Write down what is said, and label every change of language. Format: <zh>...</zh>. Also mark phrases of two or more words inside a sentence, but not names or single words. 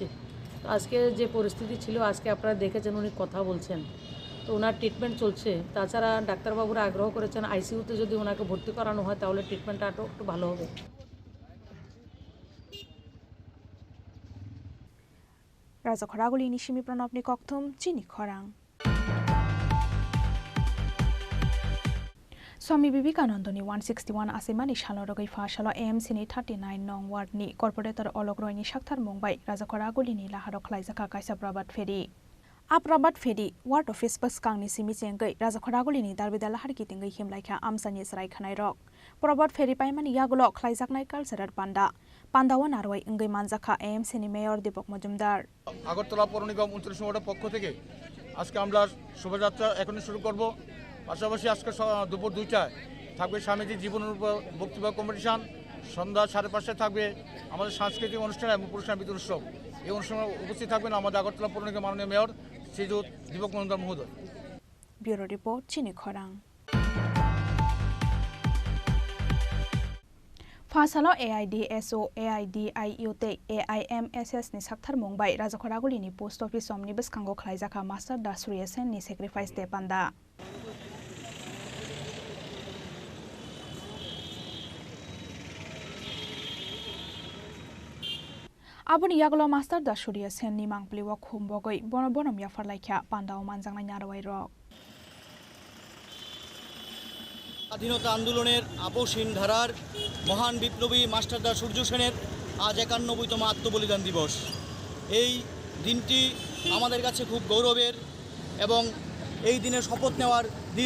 <bn>তো আজকে যে পরিস্থিতি ছিল, আজকে আপনারা দেখেছেন উনি কথা বলছেন, তো ওনার ট্রিটমেন্ট চলছে। তাছাড়া ডাক্তারবাবুরা আগ্রহ করেছেন আইসিইউতে যদি ওনাকে ভর্তি করানো হয় তাহলে ট্রিটমেন্টটা একটু ভালো হবে।</bn> <trp>রাজা খরাগুলি নিশিমি প্রণবনি ককথম চিনি খরাং। स्वामी विवेकानंदनि 161 आसेमानि सालरगै फासाल एएमसीनि 39 नं वार्डनि कर्परेटर अलक रयनि साक्थार मुंबाय राजाखरागुलिनि लाहाराव खलायजाखा कायसा</trp> <bn>প্রভাত ফেরী</bn> <trp>आप्रभात फेरी</trp> <en>ward office</en> <trp>बसकांनि सिमि चेंगै राजाखरागुलिनि दारबिदा लाहारखि तिंगै हिमलायखा आमसानि सरायखानाय रक</trp> <bn>প্রভাত ফেরী</bn> <trp>पाइमानि यागुल खलायजाकनाय कालचाराल पान्डावा नारवाय इंगै मानजाखा एएमसीनि मेयर दीपक मजुमदार।</trp> <bn>আগরতলা পৌর নিগম 29 ওয়ার্ডের পক্ষ থেকে আজকে আমরা শোভাযাত্রা এখনই শুরু করব। পাশাপাশি আজকে দুপুর 2টায় থাকবে স্বামীজির জীবনের উপর বক্তব্য কম্পিটিশন। সন্ধ্যা 5:30টায় থাকবে আমাদের সাংস্কৃতিক অনুষ্ঠান এবং পুরস্কার বিতরণ উৎসব। এই অনুষ্ঠানে উপস্থিত থাকবেন আমাদের আগরতলা পৌর নিগমের মাননীয় মেয়র শ্রীযুত দীপক মজুমদার মহোদয়।</bn> <trp>ব্যুরো রিপোর্ট চিনি খরাং। फासालो AIDSO AIDIU ते AIMSS नि साक्थार मुंबाय राजाखरागुलिनि</trp> <en>post office</en> <trp>समनि बसखांगो खलायजाखा मास्टार दासुरियसेन नि</trp> <en>sacrifice day</en> <trp>पान्दा। आबुनि यागलो मास्टार दासुरियसेन नि मांगप्लिवा खुमबगै बनम याफारलायखा पान्दाव मानजांनाय नारवाय रक।</trp> <bn>স্বাধীনতা আন্দোলনের আপসহীন ধারার মহান বিপ্লবী মাস্টারদা সূর্য সেনের আজ 91তম আত্মবলিদান দিবস। এই দিনটি আমাদের কাছে খুব গৌরবের এবং এই দিনে শপথ নেওয়ার দিন।</bn>